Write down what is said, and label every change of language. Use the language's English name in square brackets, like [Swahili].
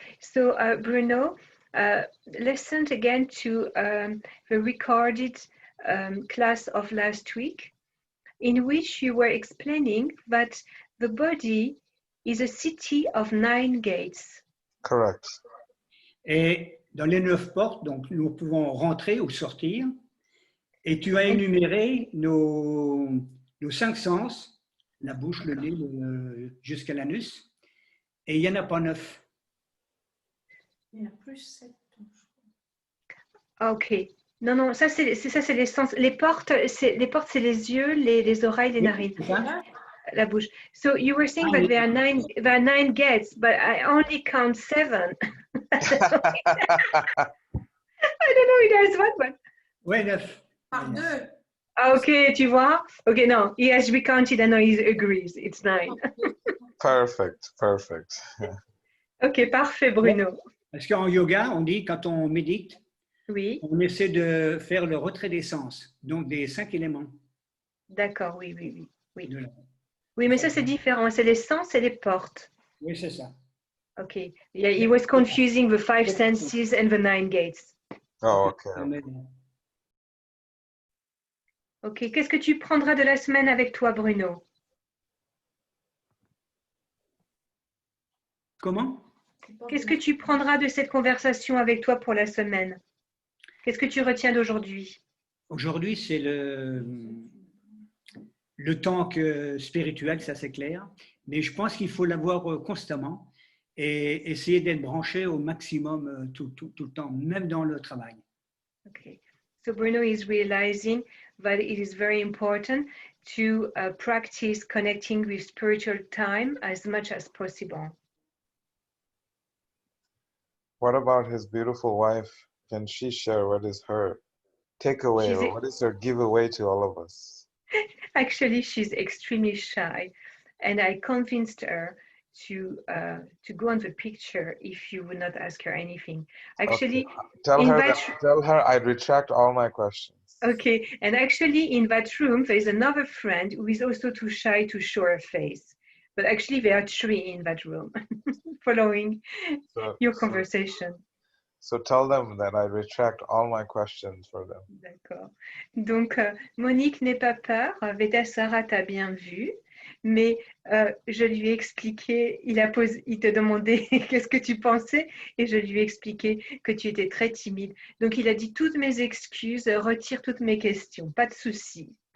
[English] So Bruno, listen again to the recorded class of last week, in which you were explaining that the body is a city of 9 gates. Correct. [French] Et dans les 9 portes, donc nous pouvons rentrer ou sortir. Et tu as énuméré nos 5 sens, la bouche, le nez, jusqu'à l'anus. Et il n'y en a pas 9. Il y en a plus 7. Ok. Non, ça c'est les sens. Les portes, c'est les yeux, les oreilles, les narines. La bouche. [English] So you were saying that there are 9 gates, but I only count 7. I don't know, it has one. [French] Oui, 9. Par 2. Ok, tu vois? [English] Ok, no, he has recounted and now he agrees. It's 9. Perfect. [French] Ok, parfait, Bruno. Parce qu'en yoga, on dit quand on médite, oui. On essaie de faire le retrait des sens, donc des 5 éléments. D'accord, oui. Oui, mais ça c'est différent. C'est les sens et les portes. Oui, c'est ça. Ok. [English] Yeah, he was confusing the 5 senses and the 9 gates. Oh, ok. [French] Ok, qu'est-ce que tu prendras de la semaine avec toi, Bruno? Comment? Qu'est-ce que tu prendras de cette conversation avec toi pour la semaine? Qu'est-ce que tu retiens d'aujourd'hui? Aujourd'hui, c'est le temps spirituel, ça c'est clair, mais je pense qu'il faut l'avoir constamment et essayer d'être branché au maximum tout le temps, même dans le travail. [English] Okay. So Bruno is realizing that it is very important to practice connecting with spiritual time as much as possible. What about his beautiful wife? Can she share what is her takeaway or what is her giveaway to all of us? Actually, she's extremely shy, and I convinced her to go on the picture if you would not ask her anything. Actually, okay. Tell her I'd retract all my questions. Okay, and actually in that room there is another friend who is also too shy to show her face. But actually there are 3 in that room following your conversation. So tell them that I retract all my questions for them. [French] D'accord. Donc, Monique, n'aie pas peur. Vedasara t'a bien vu. Mais je lui ai expliqué, il te demandait qu'est-ce que tu pensais et je lui ai expliqué que tu étais très timide. Donc, il a dit toutes mes excuses, retire toutes mes questions, pas de souci.